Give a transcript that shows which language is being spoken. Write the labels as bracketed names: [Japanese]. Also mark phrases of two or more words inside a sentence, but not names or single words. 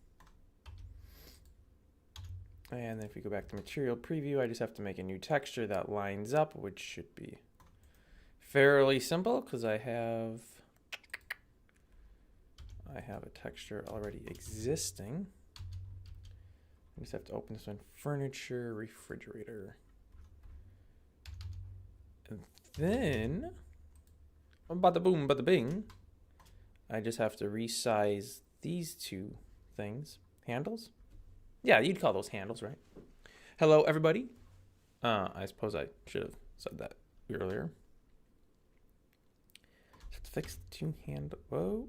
[English] And then if we go back to material preview, I just have to make a new texture that lines up, which should be fairly simple because I have a texture already existing. I just have to open this one, furniture, refrigerator. And then, bada boom, bada bing, I just have to resize these two things, handles. Yeah, you'd call those handles, right? Hello, everybody. I suppose I should have said that earlier. Let's fix the two handle. Whoa.